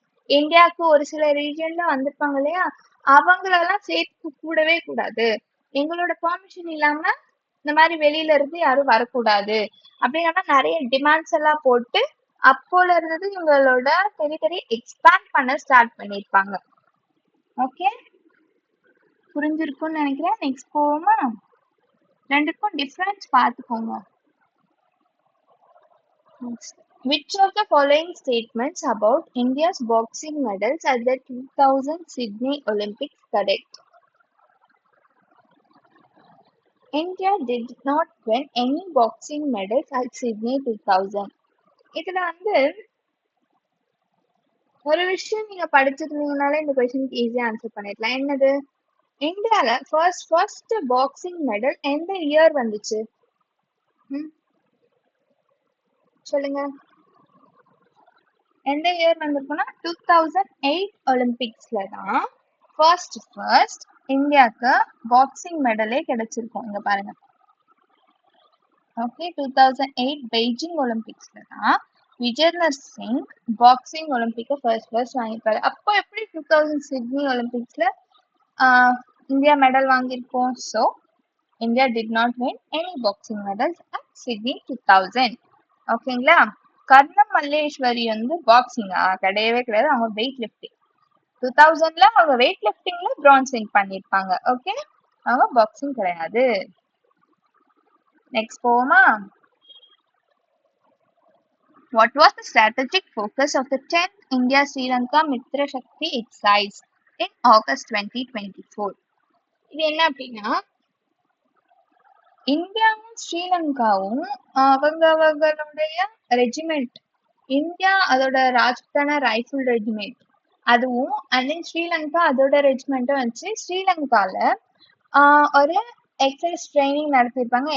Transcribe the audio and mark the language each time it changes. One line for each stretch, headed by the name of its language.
Tamil: இந்தியாவுக்கு ஒரு சில ரீஜன்ல வந்திருப்பாங்க இல்லையா, அவங்களெல்லாம் சேர்த்து கூடவே கூடாது, எங்களோட பெர்மிஷன் இல்லாம இந்த மாதிரி வெளியில இருந்து யாரும் வரக்கூடாது அப்படின்னா நிறைய டிமாண்ட்ஸ் எல்லாம் போட்டு அப்போல இருந்தது இவங்களோட டெரிட்டரி எக்ஸ்பேண்ட் பண்ண ஸ்டார்ட் பண்ணிருப்பாங்க. ஓகே, புரிஞ்சிருக்கும்னு நினைக்கிறேன். நெக்ஸ்ட் போவோமா, ரெண்டுக்கும் டிஃபரன்ஸ் பார்த்துக்கோங்க.
English: Which of the following statements about India's boxing medals at the 2000 Sydney Olympics correct? India did not win any boxing medals at Sydney 2000.
Tamil: இதுல வந்து ஒரு விஷயம் நீங்க படிச்சிருந்தீங்கனாலே இந்த கொஸ்டினுக்கு ஈஸியா ஆன்சர் பண்ணிடலாம். என்னது, இந்தியால ஃபர்ஸ்ட் பாக்ஸிங் மெடல் எந்த இயர் வந்துச்சு? சொல்லுங்க, எந்த இயர் வந்திருக்குன்னா 2008 ஒலிம்பிக்ஸ்ல தான் ஃபர்ஸ்ட் இந்தியாவுக்கு பாக்ஸிங் மெடலே கிடைச்சிருக்கும். இங்க பாருங்க. ஓகே, 2008 பெய்ஜிங் ஒலிம்பிக்ஸ்ல தான் விஜேந்தர் சிங் பாக்ஸிங் ஒலிம்பிக்கை ஃபர்ஸ்ட் வாங்கியிருப்பாரு. அப்போ எப்படி 2000 சிட்னி ஒலிம்பிக்ஸ்ல இந்தியா மெடல் வாங்கியிருக்கோம்?
English: So India did not win any boxing medals at Sydney 2000.
Tamil: ஓகேங்களா, கர்ணம் மல்லேஸ்வரி வந்து பாக்ஸிங் கிடையவே கிடையாது, அவங்க வெயிட் லிஃப்டிங். 2000ல அவங்க வெயிட் லிஃப்டிங்ல பிரான்ஸ் வின் பண்ணிருப்பாங்க. ஓகே, அவங்க பாக்ஸிங் கிடையாது. நெக்ஸ்ட் போவோமா,
English: what was the strategic focus of the 10th India Sri Lanka Mitra Shakti exercise in August 2024?
Tamil: இது என்ன அப்படின்னா, இந்தியாவும் ஸ்ரீலங்காவும் அவங்களுடைய ரெஜிமெண்ட், இந்தியா அதோட ராஜ்புத்தானா ரைஃபிள் ரெஜிமெண்ட் அதுவும், அண்ட் தென் ஸ்ரீலங்கா அதோட ரெஜிமெண்ட்டும் வச்சு ஸ்ரீலங்கால ஒரு எக்ஸசைஸ் ட்ரைனிங் நடத்திருப்பாங்க.